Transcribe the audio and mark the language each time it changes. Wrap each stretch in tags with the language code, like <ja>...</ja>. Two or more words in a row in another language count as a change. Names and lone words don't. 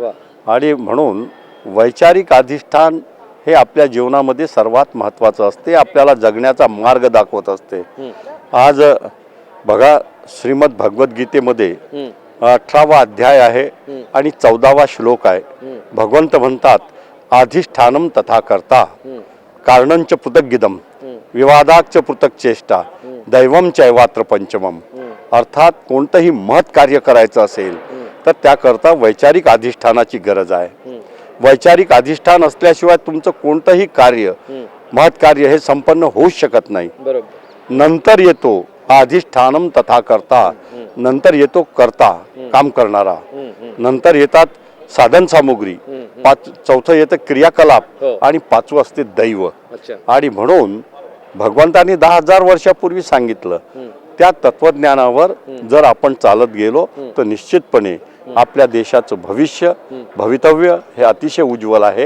<mr>आणि म्हणून वैचारिक अधिष्ठान हे आपल्या जीवनामध्ये सर्वात महत्त्वाचं असते, आपल्याला जगण्याचा मार्ग दाखवत असते. आज बघा, श्रीमद भगवद्गीतेमध्ये 18वा अध्याय आहे आणि 14वा श्लोक आहे. भगवंत म्हणतात,</mr> <sa>अधिष्ठानम तथा कर्ता कारणंच पृथग्गिदम विवादाच पृथक चेष्टा दैवम चैवात्र पंचमम.</sa> <mr>अर्थात कोणतंही महत् कार्य करायचं असेल तर त्याकरता वैचारिक अधिष्ठानाची गरज आहे. वैचारिक अधिष्ठान असल्याशिवाय तुमचं कोणतंही कार्य महत् कार्य हे संपन्न होऊच शकत नाही. नंतर येतो</mr> <sa>अधिष्ठानम तथा कर्ता,</sa> <mr>नंतर येतो कर्ता काम करणारा, नंतर येतात साधन सामुग्री, चौथं येतं क्रियाकलाप आणि 5वं असते दैव. आणि म्हणून भगवंतांनी 10,000 वर्षापूर्वी सांगितलं त्या तत्वज्ञानावर जर आपण चालत गेलो तर निश्चितपणे आपल्या देशाचं भवितव्य हे अतिशय उज्ज्वल आहे.</mr>